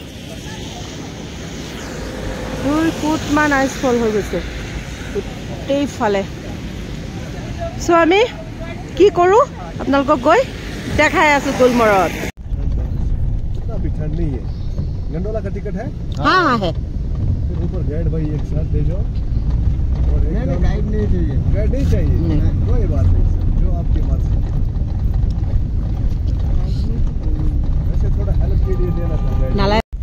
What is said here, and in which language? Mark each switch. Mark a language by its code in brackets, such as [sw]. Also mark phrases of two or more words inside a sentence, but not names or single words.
[as] 2 ফুট মান আইচ ফল হৈ গৈছে গোটেই ফালে সো আমি কি কৰো আপোনালোকক গৈ দেখাই আছো গুলমৰ্গত [hi] अभी ठंड नहीं है गंडोला का टिकट है हाँ है फिर ऊपर गाइड भाई एक साथ दे जाओ और नहीं गाइड नहीं चाहिए गाइड नहीं चाहिए कोई बात नहीं जो आपकी मर्जी वैसे थोड़ा हेल्प के लिए देना था गाइड